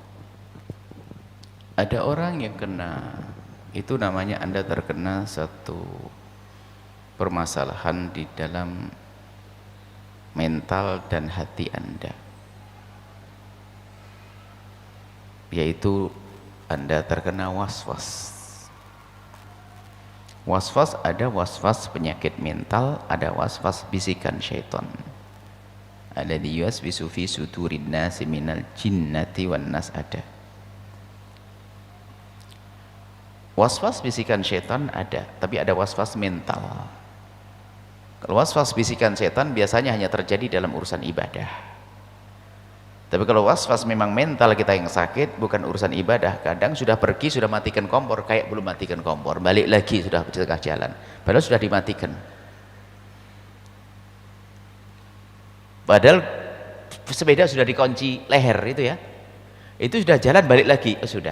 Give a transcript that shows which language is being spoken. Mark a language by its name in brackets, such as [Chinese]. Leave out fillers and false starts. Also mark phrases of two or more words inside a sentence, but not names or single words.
[Indonesian] Ada orang yang kena, itu namanya Anda terkena satu permasalahan di dalam mental dan hati Anda, yaitu Anda terkena was-was. Was-was, ada was-was penyakit mental, ada was-was bisikan syaitan. Ada di [Arabic] يوسوس في صدور الناس من الجنة والناس, ada. [Indonesian] Was-was bisikan syaitan ada, tapi ada was-was mental. Kalau was-was bisikan syaitan biasanya hanya terjadi dalam urusan ibadah. Tapi kalau was-was memang mental kita yang sakit, bukan urusan ibadah, kadang sudah pergi, sudah matikan kompor, kayak belum matikan kompor, balik lagi sudah di tengah jalan, padahal sudah dimatikan. Padahal sepeda sudah dikunci leher itu ya, itu sudah jalan balik lagi, sudah.